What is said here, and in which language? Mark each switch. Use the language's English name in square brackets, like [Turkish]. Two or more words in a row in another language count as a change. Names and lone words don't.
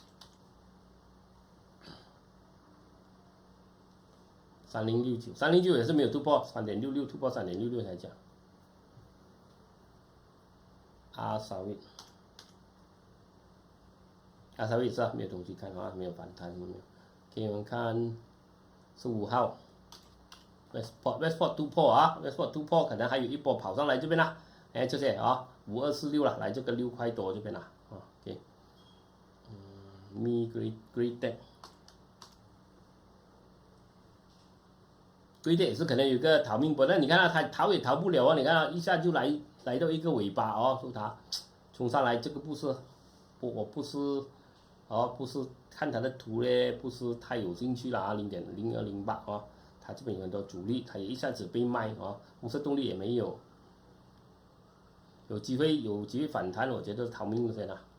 [Chinese] 3069 也是沒有突破3.66，突破3.66才講。阿薩維是沒有東西看沒有反彈沒有。給我們看15號 Westport 突破 Westport 突破可能還有一波跑上來這邊啦，這些5246了，來這個6塊多這邊啦 OK Great 也是可能有個逃命波，但你看它逃也逃不了你看一下就來到一個尾巴說它衝上來，這個不是我不是看它的圖呢，不是太有興趣了0.0208它這邊有很多主力，它也一下子被賣紅色動力也沒有，有機會反彈，我覺得逃命先